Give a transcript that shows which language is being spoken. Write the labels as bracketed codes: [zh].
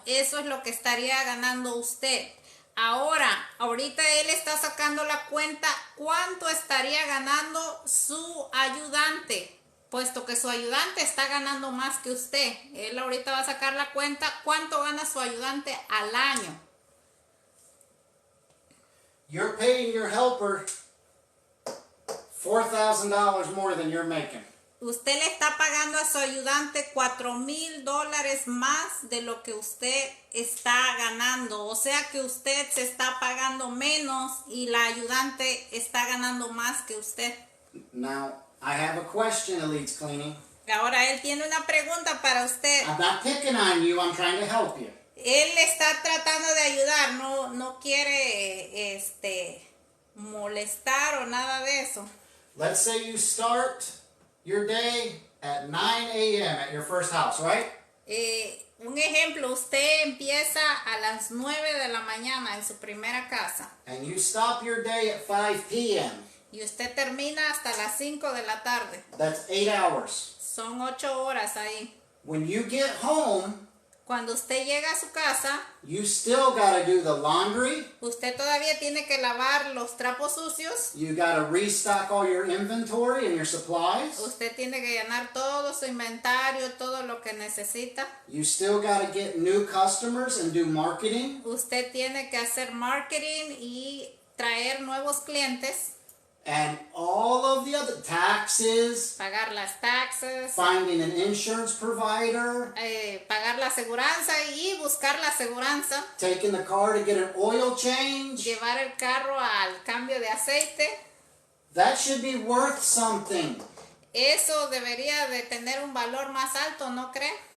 [es] Eso es lo que estaría ganando usted. Ahorita él está sacando la cuenta cuánto estaría ganando su ayudante, puesto que su ayudante está ganando más que usted. Él ahorita va a sacar la cuenta cuánto gana su ayudante al año. [en] You're paying your helper $4,000 more than you're making. [es] Usted le está pagando a su ayudante $4,000 más de lo que usted está ganando. O sea que usted se está pagando menos y la ayudante está ganando más que usted. [en] Now, I have a question, Elite's Cleaning. [es] Ahora él tiene una pregunta para usted. [en] I'm not picking on you, I'm trying to help you. [es] Él le está tratando de ayudar, no quiere molestar o nada de eso. [en] Let's say you start your day at 9 a.m. at your first house, right? [es] Un ejemplo, usted empieza a las 9 de la mañana en su primera casa [en] And you stop your day at 5 p.m. [es] Y usted termina hasta las 5 de la tarde. [en] That's 8 hours. [es] Son 8 horas ahí. [en] When you get home, [es] Cuando usted llega a su casa, [en] you still gotta do the laundry. [es] usted todavía tiene que lavar los trapos sucios. [en] You gotta restock all your inventory and your supplies. [es] Usted tiene que llenar todo su inventario, todo lo que necesita. [en] You still gotta get new customers and do marketing. [es] Usted tiene que hacer marketing y traer nuevos clientes, [en] And all of the other taxes, [es] pagar las taxes, [en] finding an insurance provider, [es] pagar la aseguranza y buscar la aseguranza, [en] taking the car to get an oil change. [es] llevar el carro al cambio de aceite. [en] That should be worth something. [es] Eso debería de tener un valor más alto, ¿no cree?